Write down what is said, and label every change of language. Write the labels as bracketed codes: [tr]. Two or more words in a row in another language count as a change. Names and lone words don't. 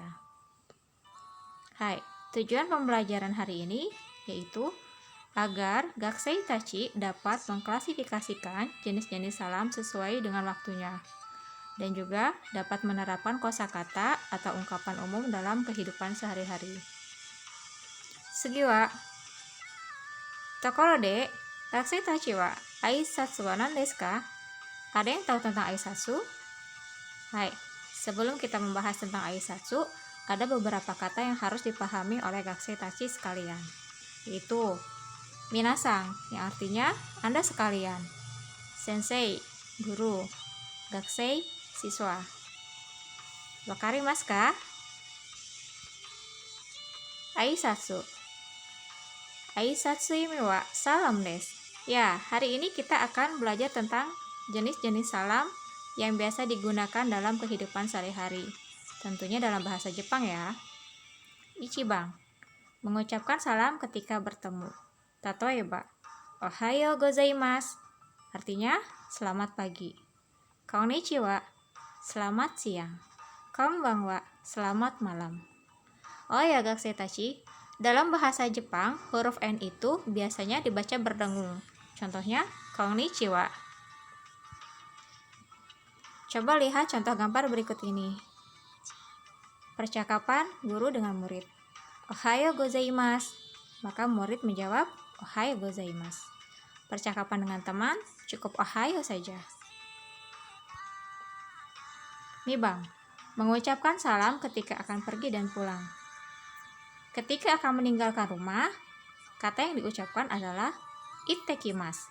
[id] Hai, tujuan pembelajaran hari ini yaitu agar [ja] 学生たち [id] dapat mengklasifikasikan jenis-jenis salam sesuai dengan waktunya dan juga dapat menerapkan kosakata atau ungkapan umum dalam kehidupan sehari-hari. Sugiwa, [ja] ところで学生たちは挨拶は何ですか? [id] Ada yang tahu tentang aisatsu? Hai, sebelum kita membahas tentang aisatsu, ada beberapa kata yang harus dipahami oleh [ja] 学生たち [id] sekalian, yaitu minasang, yang artinya Anda sekalian, sensei, guru, gakusei, siswa. [ja] 分かりますか? [id] Aisatsu. [ja] 挨拶意味は salam desu. [id] Ya, hari ini kita akan belajar tentang jenis-jenis salam yang biasa digunakan dalam kehidupan sehari-hari. Tentunya dalam bahasa Jepang ya. Ichiban, mengucapkan salam ketika bertemu. [ja] 例えば、おはようございます, [id] artinya selamat pagi. Konnichiwa, selamat siang. Konbanwa, selamat malam. Oh ya [ja] 学生たち, [id] dalam bahasa Jepang, huruf N itu biasanya dibaca berdengung. Contohnya, konnichiwa. Coba lihat contoh gambar berikut ini. Percakapan guru dengan murid. [ja] おはようございます. [id] Maka murid menjawab, [ja] おはようございます. [id] Percakapan dengan teman, cukup ohayo saja. Nibang, mengucapkan salam ketika akan pergi dan pulang. Ketika akan meninggalkan rumah, kata yang diucapkan adalah ittekimasu.